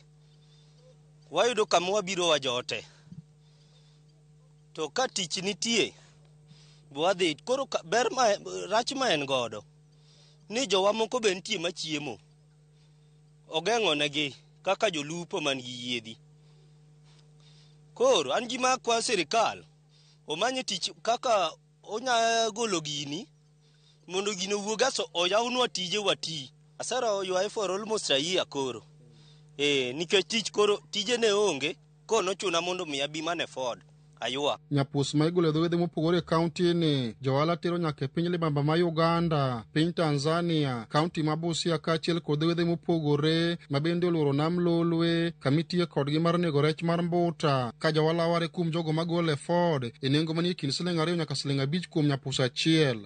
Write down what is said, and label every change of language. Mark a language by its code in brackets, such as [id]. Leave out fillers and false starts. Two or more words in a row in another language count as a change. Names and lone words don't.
[luo] Wayudo kama wabiro wa jote. To ka tich nitie wadhi koro ber rach ma en godo ni jowa moko be nitie machiemo ogeng'o negi kaka jolupo man gi yiedhi. Koro an gima kwa sirikal omanye tich kaka onya golo gini mondo gino wuogaso oyawnwa tije wati. Asara ywaye [en] for almost a year [luo] koro. Nikech tich koro tije ne onge kono chuna mondo mi abi mane Ford aywa. Nyapus ma igolo dho wedhe mopogore kaunti ni johala tero nyaka piny libamba ma Uganda, piny Tanzania, kaunti ma Busia kaachiel kod wedhe mopogore ma bende oluoro nam Lolwe kamitie kodgi mar nego rech mar mbuta ka johala ware kuom jogo magole Ford e nengo manie kind Sh2 nyaka Sh5 kuom nyapus achiel.